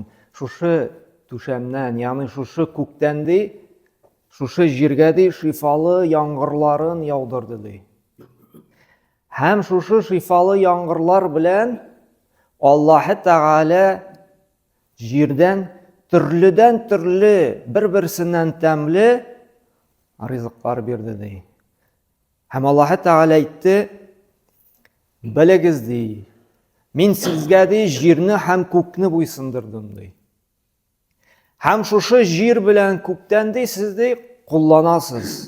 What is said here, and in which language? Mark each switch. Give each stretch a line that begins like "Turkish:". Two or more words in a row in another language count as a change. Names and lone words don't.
Uzbek: Shu to'shamdan, ya'ni shu ko'kdan shu yerga shifoli yomg'irlarini yog'dirdi. Ham shu shifoli yomg'irlar bilan Alloh taolo yerdan
Tatar: Төрледән төрле, бер-берсеннән тәмле ризыклар бирде ди. Һәм Аллаһ Тәгалә әйтте: "Белегез ди, мин сезгә ди җирне һәм күкне буйсындырдым ди. Һәм шушы җир белән күктән ди сез ди кулланасыз.